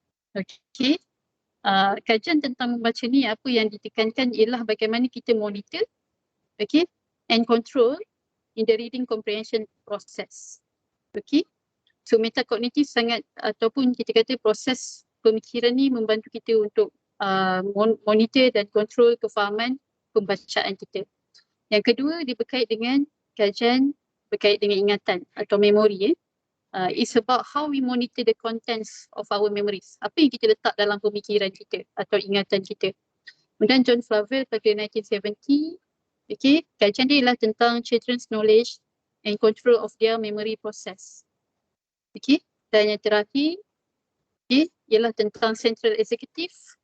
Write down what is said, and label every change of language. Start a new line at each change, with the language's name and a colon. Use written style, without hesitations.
Malay: Okay. Kajian tentang membaca ni apa yang ditekankan ialah bagaimana kita monitor, okay,
English: and control in the reading comprehension process.
Malay: Okay. So metakognitif sangat ataupun kita kata proses pemikiran ni membantu kita untuk monitor dan kontrol kefahaman pembacaan kita. Yang kedua dia berkait dengan kajian berkait dengan ingatan atau memori.
English: It's about how we monitor the contents of our memories.
Malay: Apa yang kita letak dalam pemikiran kita atau ingatan kita. Kemudian John Flavel pada 1970, okay, kajian dia ialah tentang
English: children's knowledge and control of their memory process.
Malay: Okay, dan yang terakhir, okay, ialah tentang central executive.